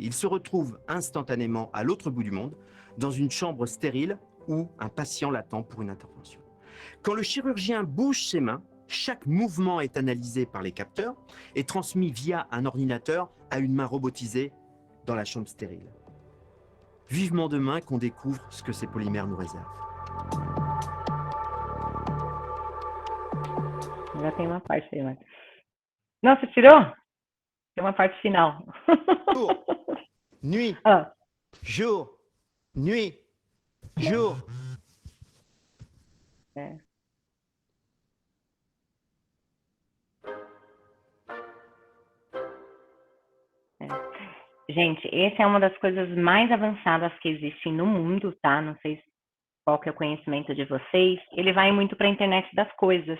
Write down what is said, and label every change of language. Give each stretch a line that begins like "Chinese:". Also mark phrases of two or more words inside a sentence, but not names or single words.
French: Il se retrouve instantanément à l'autre bout du monde, dans une chambre stérile où un patient l'attend pour une intervention. Quand le chirurgien bouge ses mains, chaque mouvement est analysé par les capteurs et transmis via un ordinateur à une main robotisée dans la chambre stérile. Vivement demain qu'on découvre ce que ces polymères nous réservent.
Portuguese: Já tem uma parte aí, mas... Não, você tirou? Tem uma parte final.
French: Jour, nuit, Ah, jour, nuit, jour.
Portuguese: é. Gente, essa é uma das coisas mais avançadas que existem no mundo, tá? Não sei qual que é o conhecimento de vocês. Ele vai muito para a internet das coisas.